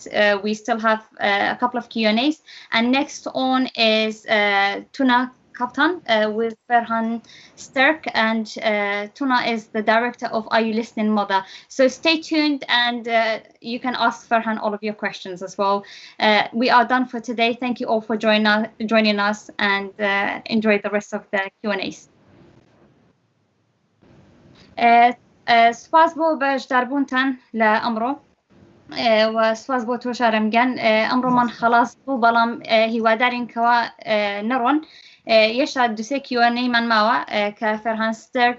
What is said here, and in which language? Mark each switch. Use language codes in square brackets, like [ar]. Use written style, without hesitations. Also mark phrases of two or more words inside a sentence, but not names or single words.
[en] We still have a couple of Q&As, and next on is Tuna Kaptan with Farhan Sterk, and Tuna is the director of Are You Listening Mother? So stay tuned, and you can ask Farhan all of your questions as well. We are done for today. Thank you all for joining us, and enjoy the rest of the Q&As. [ckb] سپاس بۆ بەشداربوونتان لە ئەمڕۆ و سپاس بۆ تۆ شارەمگیان ئەمڕۆمان خەلاص بوو بەڵام هیوادارین کەوا نەڕۆن یەشا دووسێ کیوەنەیمان ماوە کە فەرهان ستەرک